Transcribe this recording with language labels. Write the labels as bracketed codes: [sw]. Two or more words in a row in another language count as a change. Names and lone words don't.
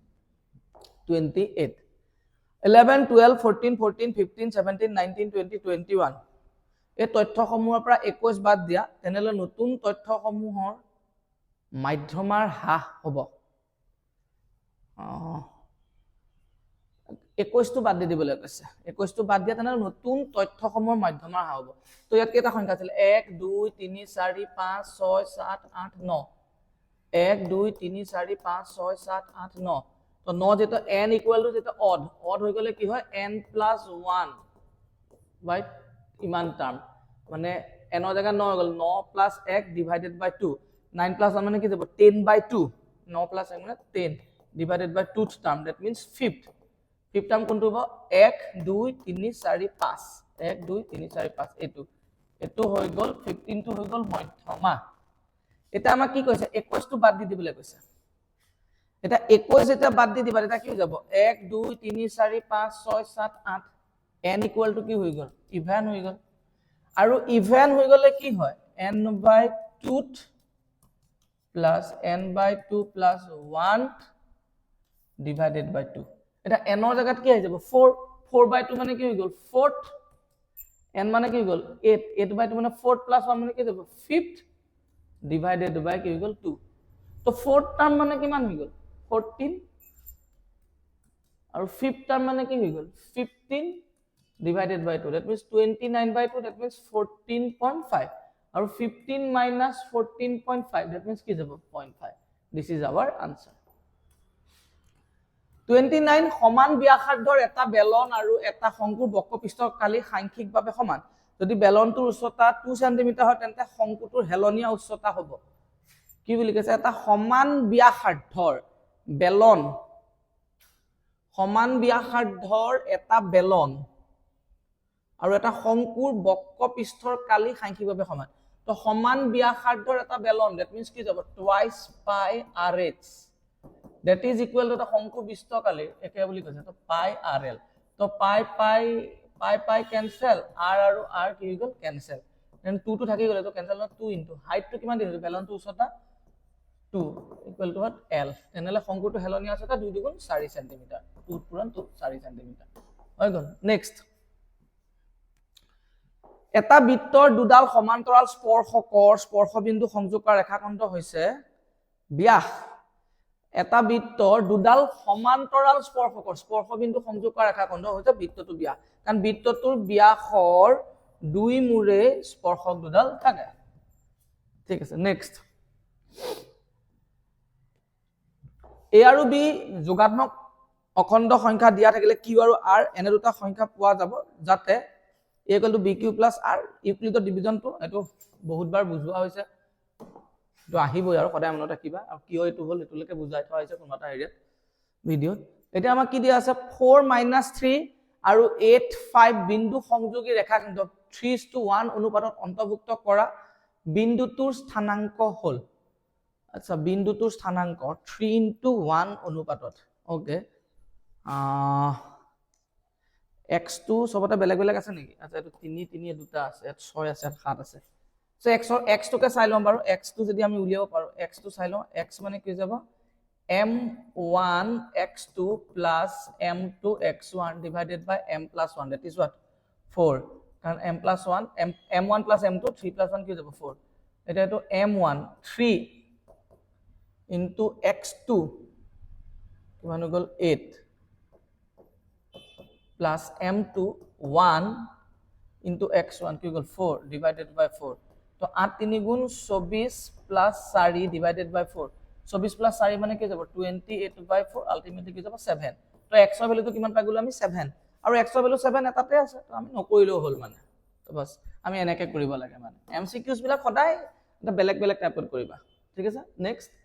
[as] 28 11 12 14 14 15 17 19 20 21 এই তথ্যসমূহৰ পৰা 21 বাদ দিয়া তেনেলে নতুন তথ্যসমূহৰ মাধ্যমাৰ হ্ৰাস হ'ব 21 টো বাদ দি দিবলৈ কৈছে 21 টো বাদ দিয়া তেনে নতুন তথ্যসমূহৰ মাধ্যমাৰ হ্ৰাস হ'ব তো ইয়াত কেইটা সংখ্যা আছিল 1 2 3 4 5 6 7 8 9 1 2 3 4 5 6 7 8 9 তো 9 যেটা n [en] equal to [as] যেটা অড হৈ গলে কি হয় n + 1 বাই ইমান টার্ম মানে n ৰ জায়গা 9 হৈ গল 9 + 1 [en] divided by [as] 2 9 + 1 মানে কি যাব 10/2 9 + 1 মানে 10 [en] divided by [as] 2th টার্ম [en] that means 5th term [as] কোনটো হ'ব 1 2 3 4 5 1 2 3 4 5 এটো হৈ গল 15 টো হৈ গল মধ্যমা এটা আমাক কি কৈছে 21 টো বাদ দি দিবলৈ কৈছে এটা 21 এটা বাদ দি দিবা এটা কি হৈ যাব 1 2 3 4 5 6 7 8 n [en] equal to [as] কি হৈ গল ইভেন হৈ গল আৰু ইভেন হৈ গলে কি হয় [en] n/2 plus n/2 plus 1 divided by 2 [as] এটা n ৰ জায়গাত কি হৈ যাব 4 4/2 মানে কি হৈ গল 4th n মানে কি হৈ গল 8 8/2 মানে 4 plus 1 মানে কি হৈ যাব 5th [en] divided by [as] কি হৈ গল 2 তো 4th টার্ম মানে কিমান হৈ গল 14 আৰু 5th টার্ম মানে কি হৈ গল 15 [en] divided by 2 that means 29/2 that means 14.5 [as] আৰু 15 [en] minus 14.5 that means [as] কি যাব 0.5 [en] this is our answer [as] 29 সমান ব্যাসাৰ্ধৰ এটা বেলন আৰু এটা শংকুৰ বক্ৰপৃষ্ঠৰ কালি সাংখ্যিকভাৱে সমান যদি বেলনটোৰ উচ্চতা 2 cm হয় তেন্তে শংকুটোৰ হেলনীয়া উচ্চতা হ'ব কি বুলি কৈছে এটা সমান ব্যাসাৰ্ধৰ বেলন সমান ব্যাসাৰ্ধৰ এটা বেলন আৰু এটা শংকুৰ বক্ৰপৃষ্ঠৰ কালি সাংখ্যিকভাৱে সমান তো সমান ব্যাসাৰ্ধৰ এটা বেলন [en] that means [as] কি যাব twice [en] pi rh that is equal to the [as] শংকু বিস্তকালী একে বুলি কৈছে তো পাই rl তো পাই cancel r আৰু r কি হৈ গল [en] cancel then [as] 2 to থাকি গলে তো cancel না 2 [en] into height [as] to কিমান দিছে বেলন to উচ্চতা 2 [en] equal to what [as] l তেনেলে শংকুটো হেলনি আছে তা 2 দুগুণ 4 cm 2 পূৰণ 2 4 cm হৈ গল নেক্সট এটা বৃত্তৰ দুডাল সমান্তৰাল স্পৰ্শকৰ স্পৰ্শবিন্দু সংযোগ কৰা ৰেখাখণ্ড হৈছে ব্যাস এটা বৃত্তৰ দুডাল সমান্তৰাল স্পৰ্শকৰ স্পৰ্শবিন্দু সংযোগ কৰা ৰেখাখণ্ড হৈছে বৃত্তটো ব্যাস কাৰণ বৃত্তটোৰ ব্যাসৰ দুই মূৰে স্পৰ্শক দুডাল থাকে ঠিক আছে নেক্সট এ আৰু বি যোগাত্মক অখণ্ড সংখ্যা দিয়া থাকিলে কিউ আৰু আৰ এনে দুটা সংখ্যা পোৱা যাব যাতে a [en] equal to bq plus r [as] ইউক্লিডৰ ডিভিজনটো এটো বহুতবাৰ বুজোৱা হৈছে তো আহিবই আৰু সদায় মনত ৰাখিবা আৰু কি হয় এটো হল এটোলৈকে বুজাই থোৱা হৈছে কোনটা এৰিয়াত ভিডিওত এটা আমাক কি দিয়া আছে 4 - 3 আৰু 8 5 বিন্দু সংযোগী ৰেখাখণ্ড 3:1 অনুপাতত অন্তৰ্ভুক্ত কৰা বিন্দুটোৰ স্থানাংক হল আচ্ছা বিন্দুটোৰ স্থানাংক 3:1 অনুপাতত ওকে x2 সবতে বেলেগ বেলেগ আছে নেকি আচ্ছা এটো 3 3 দুটা আছে 6 আছে 7 আছে সো x2 কে চাই লম বাৰু x2 যদি আমি উলিয়াব পাৰো x2 চাই লম x মানে কি যাব [en] m1 x2 plus m2 x1 divided by m plus 1 that is what 4 [as] কাৰণ [en] m plus 1 m1 plus m2 3 plus 1 [as] কি যাব 4 এটা তো m1 3 into x2 কিমান গল 8 [en] plus m2 1 into x1 [as] কি গল 4 [en] divided by 4 [as] তো 8 3 গুণ 24 [en] plus 4 divided by 4 [as] 24 plus 4 মানে কি যাব 28 by 4 আলটিমেটলি কি যাব 7 তো x এর ভ্যালু তো কিমান পাই গলো আমি 7 আৰু x এর ভ্যালু 7 এটাতে আছে তো আমি নকৰিলেও হল মানে তো বাস আমি এনেকে কৰিব লাগে মানে এমসিকিউজ বিলাক সদায় এটা বেলেগ বেলেগ টাইপত কৰিবা ঠিক আছে নেক্সট